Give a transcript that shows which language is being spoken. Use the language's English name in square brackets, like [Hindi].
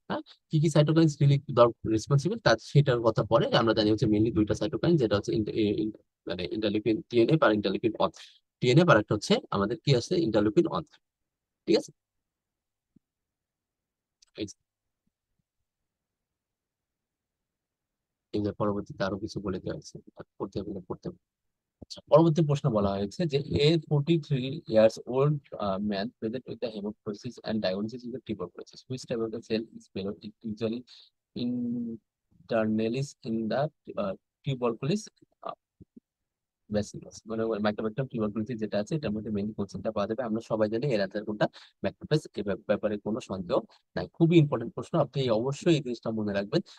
[Bangla] হ্যাঁ, কি কি সাইটোকাইনস রিলি রেসপন্সিবল, তার সেটার কথা পরে, আমরা জানি হচ্ছে মেইনলি দুইটা সাইটোকাইন, যেটা হচ্ছে মানে interleukin TNF আর interleukin on, TNF আর একটা হচ্ছে আমাদের কি আছে, ইন্টারলিউকিন অন। ঠিক আছে, এই যে এই যে পরবর্তীতে আরো কিছু বলে দেওয়া হয়েছে, পড়তে গেলে পড়তে। আচ্ছা, পরবর্তী প্রশ্ন বলা হয়েছে যে এ [English] 43 years old man present with the hemoptysis and diagnosis with the tuberculosis. Which type of the cell is present? It usually internalis in the tuberculosis [Bangla] bacillus, মানে মাইক্রোব্যাকটেরিয়াম টিউবারকুলোসিস যেটা আছে, এটার মধ্যে মেইন কোশ্চেনটা পাওয়া যাবে। আমরা সবাই জানি এর অ্যান্সার কোনটা, ম্যাক্রোফেজ। এই ব্যাপারে কোনো সন্দেহ নাই, খুবই ইম্পর্টেন্ট প্রশ্ন, আপনি অবশ্যই এই জিনিসটা মনে রাখবেন।